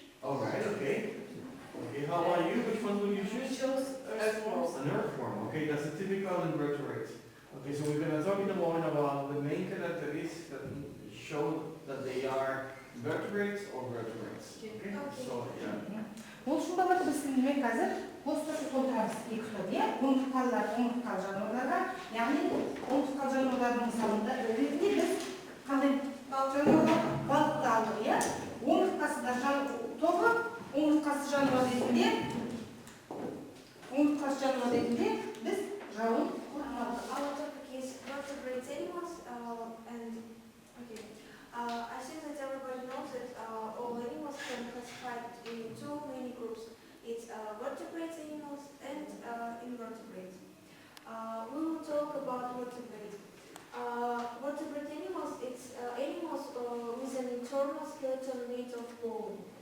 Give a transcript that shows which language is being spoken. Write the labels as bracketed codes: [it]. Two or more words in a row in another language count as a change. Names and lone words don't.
[en] All right. Okay. Okay. How about you? Which one will you We choose? chose earthworms. An earthworm. Okay, that's a typical invertebrate. Okay, so we're going to talk in a moment about the main characteristics that show that they are vertebrates or vertebrates. Okay? So, yeah. [kk] Ол үшін балалар біз сіздермен қазір қосымша толтырамыз екі топ, иә? Омыртқалылар омыртқалы жануарларға, яғни омыртқалы жануарлардың мысалында ретінде біз қандай балықты алдық, иә? Омыртқасыздар тобы омыртқасыз жануар ретінде біз жауын құрамадық. [en] Our topic is vertebrate animals, I think that everybody knows that all animals can be classified in two main groups. It's vertebrate animals and invertebrates. We will talk about vertebrate. Vertebrate animals, it's animals with an internal skeleton made of bone.